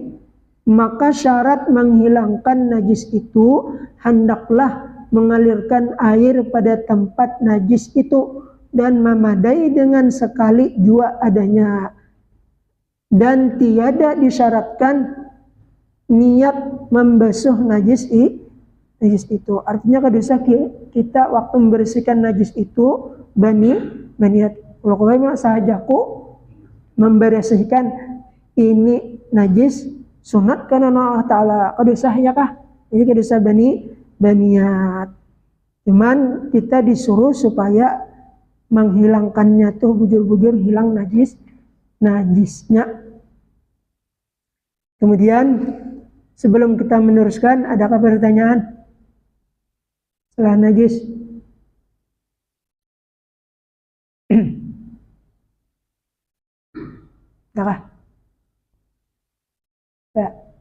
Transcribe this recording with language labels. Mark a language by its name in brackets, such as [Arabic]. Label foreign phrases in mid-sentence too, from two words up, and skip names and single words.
[Malay] Maka syarat menghilangkan najis itu hendaklah mengalirkan air pada tempat najis itu dan memadai dengan sekali jua adanya, dan tiada disyaratkan niat membasuh najis itu. [Banjar] Artinya kada usah kita waktu membersihkan najis itu baniat. Kalau kau sahajaku membersihkan ini najis sunat karena Allah Ta'ala, kada usah ya kah? Jadi kada usah baniat. Cuman kita disuruh supaya menghilangkannya tuh bujur-bujur hilang najisnya. [Indonesian] Kemudian sebelum kita meneruskan, adakah pertanyaan? setelah najis. Nah, ya.